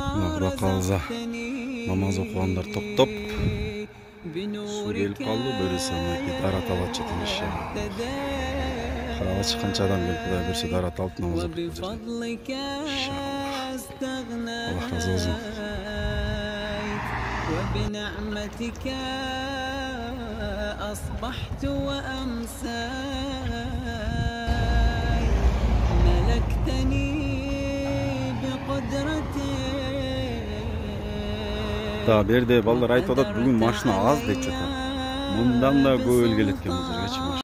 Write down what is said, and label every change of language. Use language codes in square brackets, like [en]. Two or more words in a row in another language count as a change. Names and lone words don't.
[ky] Кудай кааласа намаз окугандар топтоп суу келип калды, буйруса мынакей дарат алып атышат иншалла. Карабачы канча адам келип Кудай буйруса дарат алып намаз окуп жатат. Иншалла. Аллах разы болсун. [ar] وبنعمتك أصبحت وأمساي ملكتني بقدرتك. [ky] Да, берде балдар айтып атат, бүгүн машина аз деп жатат. Мындан да көп келет экен.